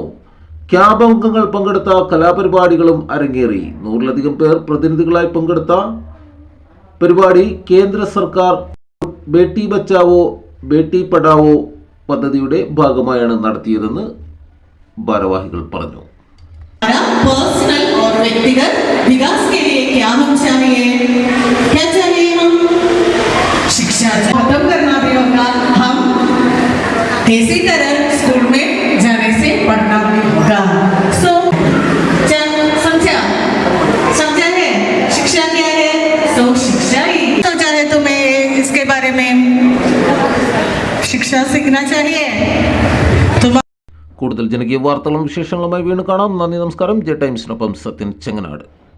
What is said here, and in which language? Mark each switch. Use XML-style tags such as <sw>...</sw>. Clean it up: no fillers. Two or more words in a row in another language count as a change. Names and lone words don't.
<ml>ക്യാമ്പ് അംഗങ്ങൾ പങ്കെടുത്ത കലാപരിപാടികളും അരങ്ങേറി. 100-ലധികം പേർ പ്രതിനിധികളായി പങ്കെടുത്ത പരിപാടി കേന്ദ്ര സർക്കാർ ബേട്ടി ബച്ചാവോ ബേട്ടി പഠാവോ പദ്ധതിയുടെ ഭാഗമായാണ് നടത്തിയതെന്ന് ഭാരവാഹികൾ പറഞ്ഞു.</ml> <hi>पर्सनल और व्यक्तिगत विकास के लिए क्या हम चाहिए, क्या चाहिए हम शिक्षा खत्म करना भी होगा, हम इसी तरह स्कूल में जाने से पढ़ना भी होगा. सो समझा है शिक्षा क्या है. सो शिक्षा ही सोचा है तुम्हें इसके बारे में शिक्षा सीखना चाहिए.</hi> <ml>കൂടുതൽ ജനകീയ വാർത്തകളും വിശേഷങ്ങളുമായി വീണ്ടും കാണാം. നന്ദി, നമസ്കാരം. ജെ ടൈംസിനൊപ്പം സത്യൻ ചെങ്ങനാട്.</ml>